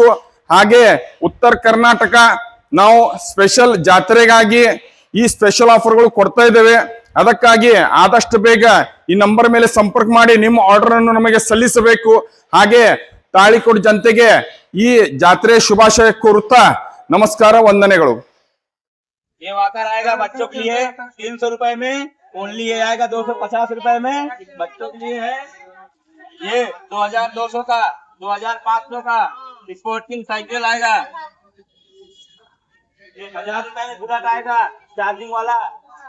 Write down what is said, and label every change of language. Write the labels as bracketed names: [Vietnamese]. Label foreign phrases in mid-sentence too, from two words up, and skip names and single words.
[Kannada] ಹಾಗೆ ಉತ್ತರ ಕರ್ನಾಟಕ ನಾವು ಸ್ಪೆಷಲ್ ಜಾತ್ರೆಗಾಗಿ ಈ ಸ್ಪೆಷಲ್ ಆಫರ್ಗಳು ಕೊಡ್ತಾ ಇದ್ದೇವೆ. ಅದಕ್ಕಾಗಿ ಆದಷ್ಟು ಬೇಗ ಈ ನಂಬರ್ ಮೇಲೆ ಸಂಪರ್ಕ ಮಾಡಿ ನಿಮ್ಮ ಆರ್ಡರ್ ಅನ್ನು ನಮಗೆ ಸಲ್ಲಿಸಬೇಕು. ಹಾಗೆ ತಾಳಿಕೋಟ್ ಜನತೆಗೆ ಈ ಜಾತ್ರೆ ಶುಭಾಶಯ ಕೋರುತ್ತಾ ನಮಸ್ಕಾರ, ವಂದನೆಗಳು. [Hindi] ये वाकर आएगा बच्चों के लिए 300 रुपए में, ओनली ये आएगा 250 रुपए में बच्चों के लिए है। ये 2,200 का, 2,500 का स्पोर्टिंग साइकिल आएगा। ये 1,000 रुपए में बुलेट आएगा चार्जिंग वाला।